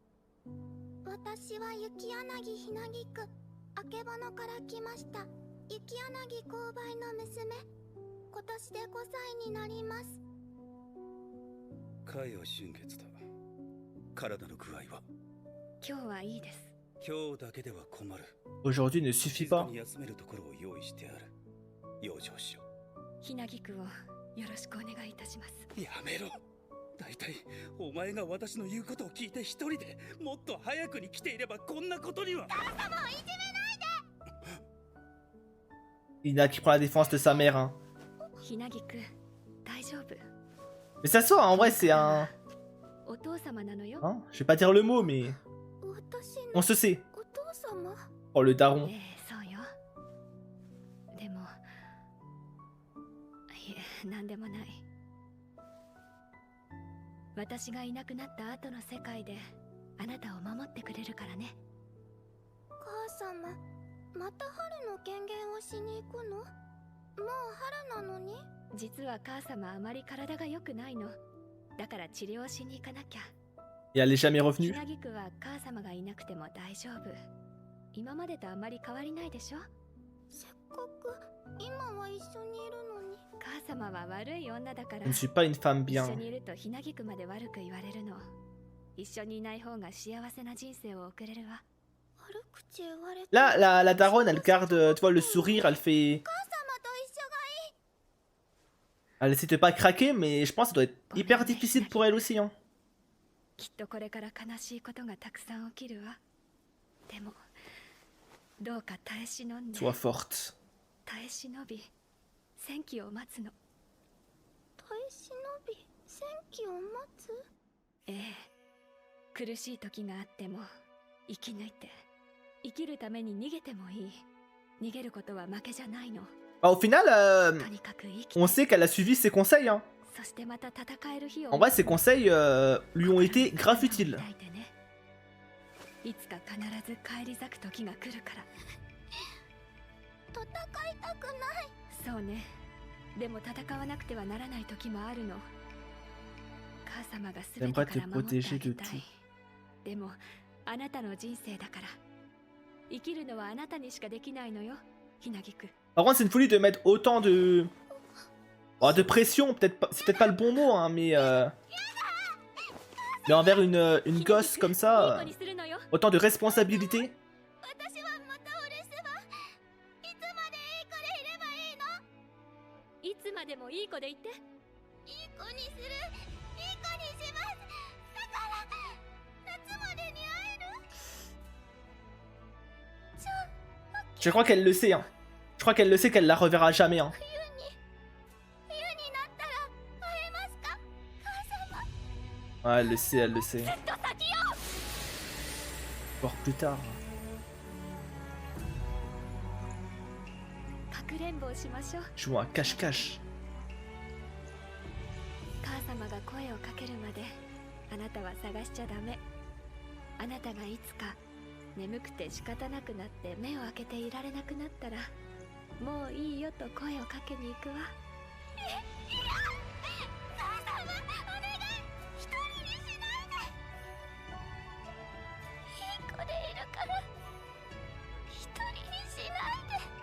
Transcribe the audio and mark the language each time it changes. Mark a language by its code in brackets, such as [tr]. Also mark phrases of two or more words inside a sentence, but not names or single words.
[ja] 私は雪柳ひなぎく、あけぼのから来ました。雪柳勾配の娘。今年で5歳になります。嘉陽春月だ。体の具合は？今日はいいです。今日だけでは困る。 [fr] Aujourd'hui ne suffit [ja] 静か [fr] pas. [ja] に休めるところを用意してある。養生しろ。ひなぎくをよろしくお願いいたします。やめろ。だいたいお前が私の言うことを聞いて一人でもっと早くに来ていればこんなことには。母様をいじめないで。 [fr] Ina qui prend la défense de sa mère. Hein. [ja] ひなぎく、大丈夫。 [fr] Mais ça sort, en vrai c'est un... [ja] お父様なのよ。 [fr] Hein, je vais pas dire le mot, mais... [ja] 私 [fr] On [ja] の [fr] se sait. [ja] お父様。 [fr] Oh le daron. [ja] ええ、そうよ。でも、いえ、なんでもない。私がいなくなった後の世界であなたを守ってくれるからね。母様、また春の権限をしに行くの？もう春なのに？実は母様あまり体が良くないの。だから治療しに行かなきゃ。 [fr] Et elle est jamais [ja] ひ [fr] revenue. [ja] なぎくは母様がいなくても大丈夫。今までとあまり変わりないでしょ。せっかく今は一緒にいるのに。母様は悪い女だから。 [fr] Je ne suis pas une femme [ja] 一緒 [fr] bien. [ja] にいるとひなぎくまで悪く言われるの。 一緒にいない方が幸せな人生を送れるわ。悪口言われて [fr] Là, la daronne, elle garde, tu vois, le sourire, elle fait... [ja] お母様と一緒がいい [fr] Elle essaie de pas craquer, mais je pense que ça doit être hyper difficile pour elle aussi, hein. [ja] きっとこれから悲しいことがたくさん起きるわ。でもどうか耐え忍んで [fr] Sois forte. [ja] 耐え忍び戦機を待つの。耐え忍び戦機を待つええ、苦しい時があっても生き抜いて生きるために逃げてもいい。逃げることは負けじゃないの。 [fr] Bah, au final, [ja] とにかく生きて [fr] on sait qu'elle a suivi ses conseils, hein. [ja] そしてまた戦える日を [fr] En vrai, ses conseils lui ont été grave utiles. [ja] 抱いてね。いつか必ず帰り咲く時が来るから。戦いたくないそうね。でも戦わなくてはならない時もあるの。母様が全てから守ってあげたい。でもあなたの人生だから。生きるのはあなたにしかできないのよ、ひなぎく。 [fr] Par contre, c'est une folie de mettre autant de... Oh, de pression, peut-être pas, c'est peut-être pas le bon mot, hein, mais envers une gosse comme ça, autant de responsabilité. [ja] 私はまたお留守番いつまでいい子でいればいいのいつまでもいい子でいて。いい子にするいい子にしますだから夏までに会える [fr] Je crois qu'elle le sait, hein. Je crois qu'elle le sait qu'elle la reverra jamais, hein. [ja] 冬になったら会えますか母様 [fr] Ouais, elle le sait, elle le sait. [ja] ずっと先よ [fr] Voir plus tard. [ja] かくれんぼをしましょう。 [fr] Jouons à cache-cache. [ja] 母様が声をかけるまであなたは探しちゃダメ。あなたがいつか眠くて仕方なくなって目を開けていられなくなったらもういいよと声をかけに行くわ。母様お願い一人にしないでいい子でいるから一人にしないで